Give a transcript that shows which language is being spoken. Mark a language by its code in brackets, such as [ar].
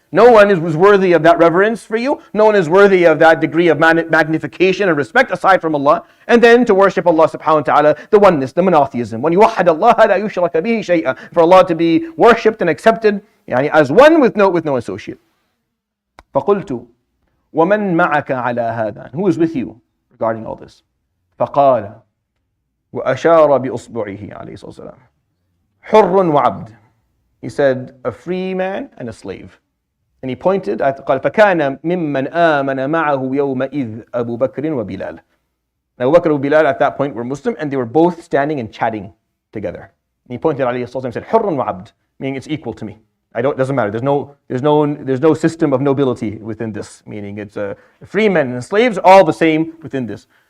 [en] No one was worthy of that reverence for you. No one is worthy of that degree of magnification and respect aside from Allah. And then to worship Allah subhanahu wa ta'ala, the oneness, the monotheism. When you wahad Allah, [ar] la yushraka bihi shay'a. [en] For Allah to be worshipped and accepted as one with no associate. [ar] فقلت ومن معك على هذا? [en] And who is with you regarding all this? [ar] فقال وأشار بأصبعه عليه الصلاة والسلام حر وعبد. [en] He said, a free man and a slave. And he pointed at [ar] قال فكان ممن آمن معه يومئذ أبو بكر وبلال. [en] Now Abu Bakr and Bilal at that point were Muslim, and they were both standing and chatting together. And he pointed [ar] عليه الصلاة والسلام [en] and said [ar] حر وعبد, [en] meaning it's equal to me. It doesn't matter. There's no system of nobility within this. Meaning it's free men and slaves, all the same within this.